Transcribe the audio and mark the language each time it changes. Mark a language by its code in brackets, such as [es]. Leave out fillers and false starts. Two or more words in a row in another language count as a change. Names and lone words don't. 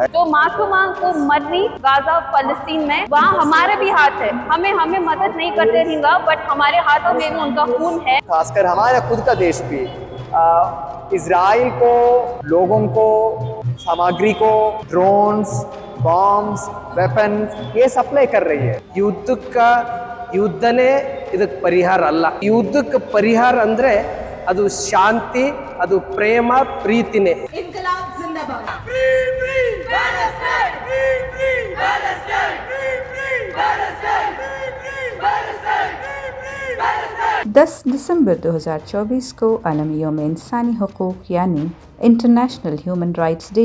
[hi] तो मासूमा को मरनी गाजा फलस्तीन में, वहाँ हमारे भी हाथ है। हमें मदद नहीं करते रहेंगे, बट हमारे हाथों में भी उनका खून है। खासकर हमारा खुद का देश भी इजराइल को, लोगों को, सामग्री को, [en] drones, bombs, weapons [hi] ये सप्लाई कर रही है। [kn] ಯುದ್ಧನೇ ಇದಕ್ಕೆ ಪರಿಹಾರ ಅಲ್ಲ. ಯುದ್ಧಕ್ಕೆ ಪರಿಹಾರ ಅಂದ್ರೆ ಅದು ಶಾಂತಿ, ಅದು ಪ್ರೇಮ, ಪ್ರೀತಿನೇ. [hi] इनकलाब जिंदाबाद. 10 दिसंबर 2024 को आलमी यौम इंसानी हुकूक यानी इंटरनेशनल ह्यूमन राइट्स डे